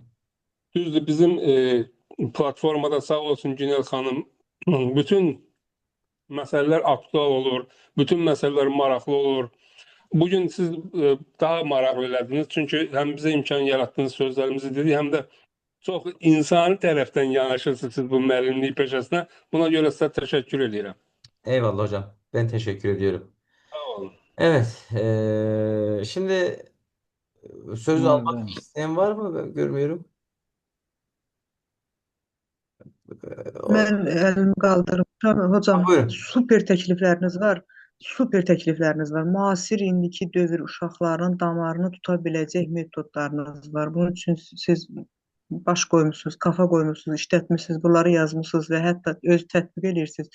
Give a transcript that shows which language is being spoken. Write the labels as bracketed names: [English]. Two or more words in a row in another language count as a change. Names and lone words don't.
[Azerbaijani] Düzdür, bizim platformada sağ olsun Günel xanım, bütün məsələlər aktual olur, bütün məsələlər maraqlı olur. Bugün siz daha maraqlı elədiniz, çünki həm bizə imkan yaratdığınız sözlərimizi dedik, həm də çox insani tərəfdən yanaşırsınız siz bu müəllimlik peşəsinə. Buna görə sizə təşəkkür edirəm. [Turkish] Eyvallah hocam. Ben teşekkür ediyorum. [Azerbaijani] Sağ olun. [Turkish] Evet. Şimdi söz Var, almak var. isteyen var mı? Ben görmüyorum. [Azerbaijani] Mən əlimi qaldırmışam. Hocam, Buyurun. super təklifləriniz var. Super təklifləriniz var. Müasir indiki dövr uşaqlarının damarını tuta biləcək metodlarınız var. Bunun üçün siz baş qoymusunuz, kafa qoymusunuz, işlətmişsiniz, bunları yazmışsınız və hətta öz tətbiq edirsiniz.